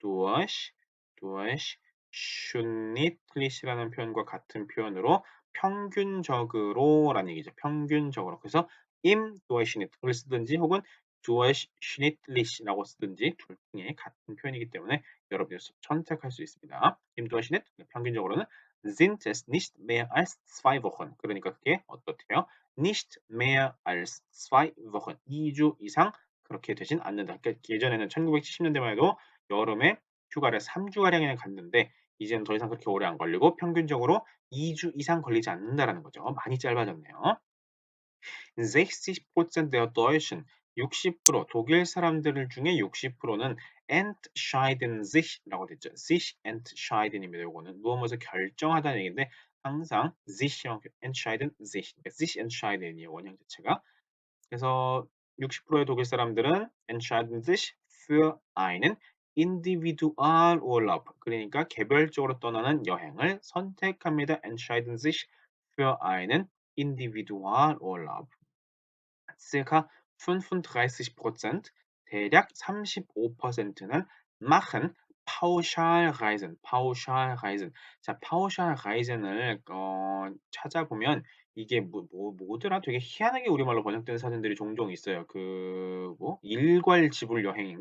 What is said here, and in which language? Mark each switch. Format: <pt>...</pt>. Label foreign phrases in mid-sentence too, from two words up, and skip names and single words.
<ko>Durchschnittlich라는 표현과 같은 표현으로 평균적으로라는 얘기죠. 평균적으로. 그래서</ko> <de>im Durchschnitt</de> <ko>을 쓰든지 혹은 Durchschnittlich라고 쓰든지 둘 중에 같은 표현이기 때문에 여러분이 선택할 수 있습니다.</ko> <de>im Durchschnitt 평균적으로는 sind es nicht mehr als 2 Wochen.</de> <ko>그러니까 그게 어떻대요?</ko> <de>nicht mehr als 2 Wochen.</de> <ko>2주 이상 그렇게 되진 않는다. 그러니까 예전에는 1970년대만 해도 여름에 휴가를 3주가량이나 갔는데 이제는 더 이상 그렇게 오래 안 걸리고 평균적으로 2주 이상 걸리지 않는다라는 거죠. 많이 짧아졌네요. 60%</ko> <de>der Deutschen</de> <ko>60% 독일 사람들 중에 60%는</ko> <de>entscheiden sich</de> <ko>라고 됐죠.</ko> <de>sich entscheiden</de> <ko>입니다. 요거는 무엇을 결정하다는 얘기인데 항상 sich형</ko> <de>entscheiden sich,</de> <ko>그러니까</ko> <de>sich entscheiden</de> <ko>이에요. 원형 자체가. 그래서 60%의 독일 사람들은</ko> <de>entscheiden sich für einen Individualurlaub</de> <ko>그러니까 개별적으로 떠나는 여행을 선택합니다.</ko> <de>entscheiden sich für einen Individualurlaub. circa 35% 대략 35%는 machen Pauschalreisen, Pauschalreisen.</de> <ko>자, Pauschalreisen을 찾아보면 이게 뭐더라? 되게 희한하게 우리말로 번역된 사전들이 종종 있어요. 그 뭐 일괄 지불 여행인가?</ko>